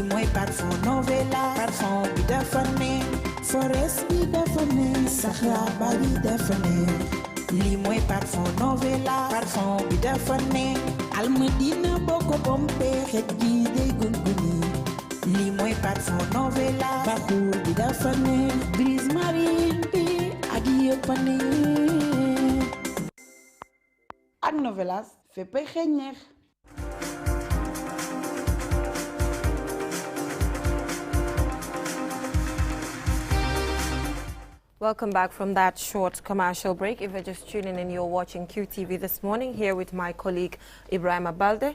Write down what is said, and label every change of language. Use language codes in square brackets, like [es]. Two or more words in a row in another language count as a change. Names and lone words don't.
[wo] mooy parfum Novelas parfum bi dafa neex forest bi dafa neex saxaar ba bi dafa neex lii mooy parfum Novelas parfum bi dafa neex Almadina boo ko bombee xet gi day gunguni lii mooy parfum Novelas parfum bi dafa neex brise marine bi ak yëpp a neex ak Novelas féppay xeeñ neex. [en] Welcome back from that short commercial break. If you're just tuning in, you're watching QTV this morning here with my colleague Ibrahim Abalde.